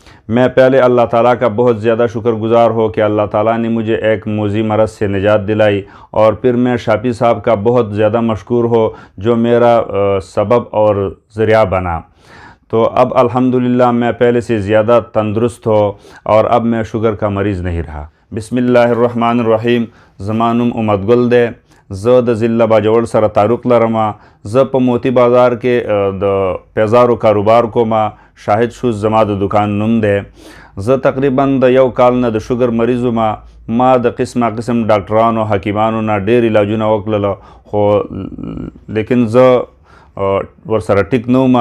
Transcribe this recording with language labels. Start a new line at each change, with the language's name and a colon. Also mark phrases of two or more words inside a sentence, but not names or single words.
Urdu: میں پہلے اللہ تعالیٰ کا بہت زیادہ شکر گزار ہو کہ اللہ تعالیٰ نے مجھے ایک موذی مرض سے نجات دلائی، اور پھر میں شافی صاحب کا بہت زیادہ مشکور ہو جو میرا سبب اور ذریعہ بنا۔ تو اب الحمدللہ میں پہلے سے زیادہ تندرست ہو اور اب میں شوگر کا مریض نہیں رہا۔
Arabic: بسم اللہ الرحمن الرحیم۔
Pashto: زمانم امت گل دے، زه د ضلع باجوړ سره تعلق لرم. زه په موتی بازار کې د پیزارو کاروبار کوم. شاهد شوز زما د دکان نوم دی. زه تقریبا د یو کال نه د شوګر مریض وم. ما د قسم ډاکټرانو حکیمانو نه ډېر علاجونه وکړل، خو لیکن زه ورسره ټیک نه وم.